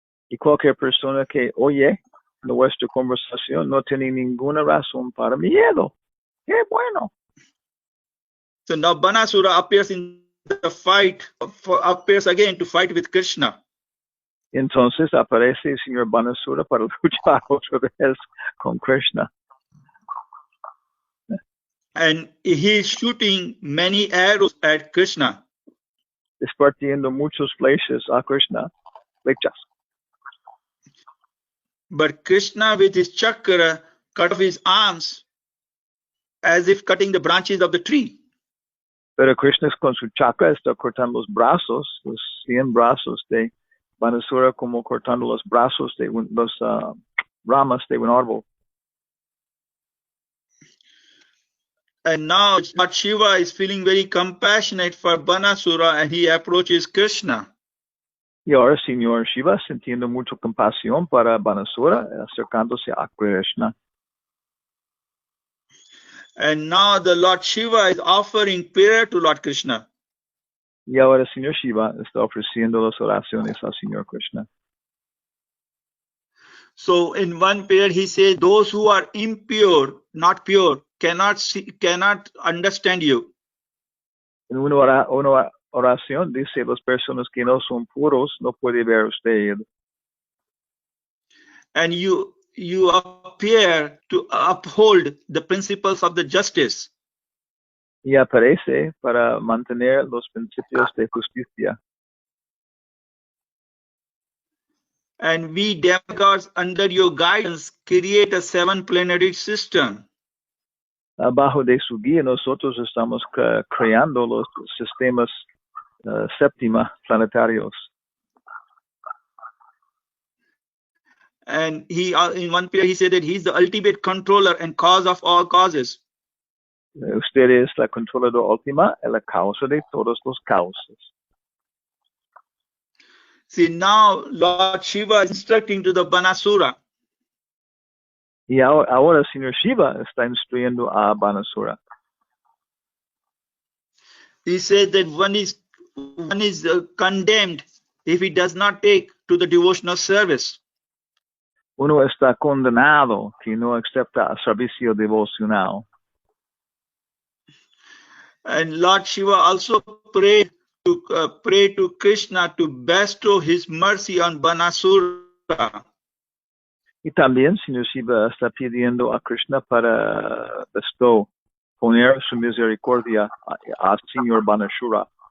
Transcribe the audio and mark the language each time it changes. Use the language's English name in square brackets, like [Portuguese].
[Spanish] Y cualquier persona que oye nuestra conversación no tiene ninguna razón para miedo. ¡Qué bueno! [English] So now Banasura appears in the fight, appears again to fight with Krishna. [Spanish] Entonces aparece el señor Banasura para luchar otra vez con Krishna. [English] And he is shooting many arrows at Krishna. [Spanish] Esparciendo muchos flechas a Krishna. Flechas. [English] But Krishna with his chakra cut off his arms as if cutting the branches of the tree. [Spanish] Pero Krishna con su chakra está cortando los brazos, los 100 brazos de Banasura, como cortando los brazos de los ramas de un árbol. [English] And now Lord Shiva is feeling very compassionate for Banasura and he approaches Krishna. [Spanish] Y ahora Señor Shiva, sintiendo mucha compasión para Banasura, acercándose a Krishna. [English] And now the Lord Shiva is offering prayer to Lord Krishna. [Spanish] Y ahora Señor Shiva está ofreciendo las oraciones al Señor Krishna. [English] So in one prayer he says, those who are impure, not pure, cannot understand you. [Spanish] En una oración dice, las personas que no son puros no pueden ver usted. [English] And you appear to uphold the principles of the justice. [Spanish] Y aparece para mantener los principios de justicia. [English] And we demigods under your guidance create a 7 planetary system. [Spanish] Abajo de su guía nosotros estamos creando los sistemas séptima planetarios. [English] And he in one prayer he said that he's the ultimate controller and cause of all causes. [Spanish] Usted es la controladora última y la causa de todos los causas. [English] See, now Lord Shiva is instructing to the Banasura. [Spanish] Y ahora Señor Shiva está instruyendo a Banasura. [English] He said that one is condemned if he does not take to the devotional service. [Spanish] Uno está condenado que no acepta el servicio devocional. [English] And Lord Shiva also prayed to Krishna to bestow his mercy on Banasura. [Spanish] Y también Señor Shiva está pidiendo a Krishna para poner su misericordia al Señor Banasura.